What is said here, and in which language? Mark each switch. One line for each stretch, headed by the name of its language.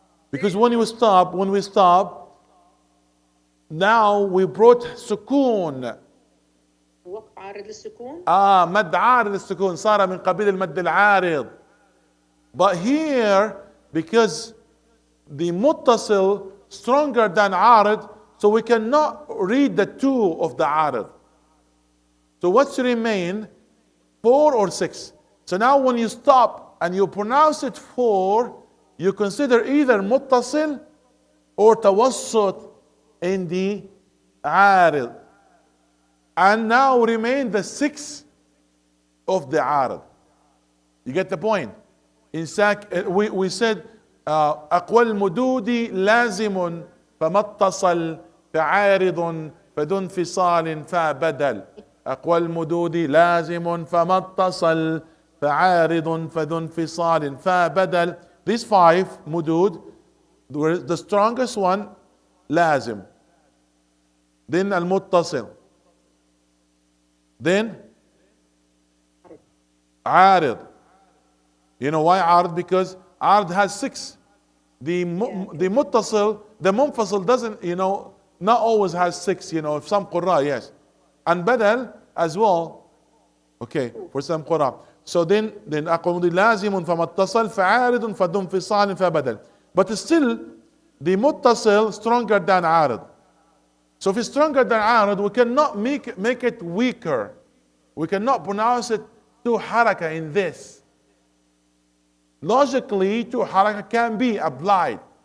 English: Because when we stop, now we brought سكون.
Arabic: وقف عارض للسكون. مد عارض للسكون صار من قبيل المد العارض.
English: But here, because the muttasil stronger than عارض, so we cannot read the 2 of the عارض. So what's remain? 4 or 6. So now when you stop and you pronounce it 4, you consider either muttasil or tawassut in the عارض. And now remain the 6 of the عارض. You get the point?
Arabic: In fact, we said أقوى المدود لازم فما اتصل فعارض فذو انفصال فبدل. أقوى المدود لازم فما اتصل فعارض فذو انفصال فبدل.
English: These 5 mudud, the strongest one لازم, then المتصل, then عارض. You know why عارض? Because عارض has 6. The muttasil, the munfasil doesn't, not always has 6, if some qurra, yes. And badal as well, okay, for some qurra. So then
Arabic: أقول مضي لازم فما اتصل فعارض فذو انفصال فبدل.
English: But still the متصل stronger than عارض. So if it's stronger than عارض, we cannot make it weaker. We cannot pronounce it two حركة in this. Logically, two حركة can be applied.